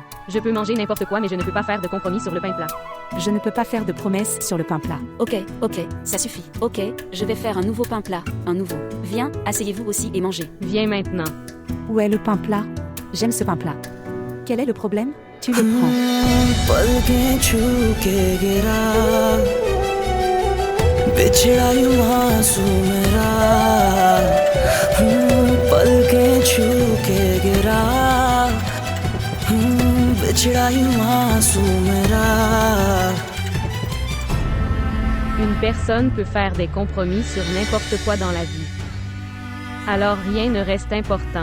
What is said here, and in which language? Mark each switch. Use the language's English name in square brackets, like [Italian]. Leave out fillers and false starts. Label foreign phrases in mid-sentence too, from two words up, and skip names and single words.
[French] Je peux manger n'importe quoi mais je ne peux pas faire de compromis sur le pain plat. Je ne peux pas faire de promesses sur le pain plat. Ok, ça suffit. Ok, je vais faire un nouveau pain plat. Un nouveau. Viens, asseyez-vous aussi et mangez. Viens maintenant. Où est le pain plat? J'aime ce pain plat. Quel est le problème? Tu le prends. [Hindi] पलकें छू के गिरा बिछड़ा यूं आंसू मेरा पलकें छू के गिरा बिछड़ा यूं आंसू मेरा [French] Une personne peut faire des compromis sur n'importe quoi dans la vie. Alors rien ne reste important.